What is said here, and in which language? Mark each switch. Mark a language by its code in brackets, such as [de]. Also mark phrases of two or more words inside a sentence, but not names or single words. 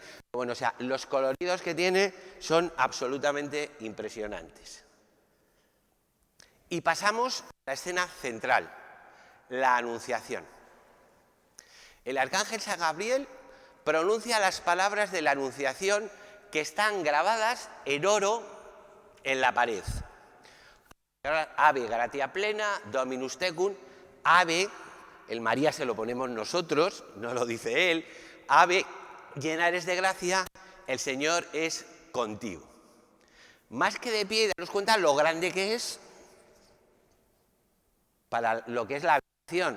[es] Bueno, o sea, los coloridos que tiene son absolutamente impresionantes. Y pasamos a la escena central, la Anunciación. El arcángel San Gabriel pronuncia las palabras de la Anunciación que están grabadas en oro en la pared. [la] Ave gratia plena, Dominus tecum, ave, [es] el María se lo ponemos nosotros, no lo dice él, ave, llena eres de gracia, el Señor es contigo. Más que de pie, daros cuenta lo grande que es para lo que es la habitación.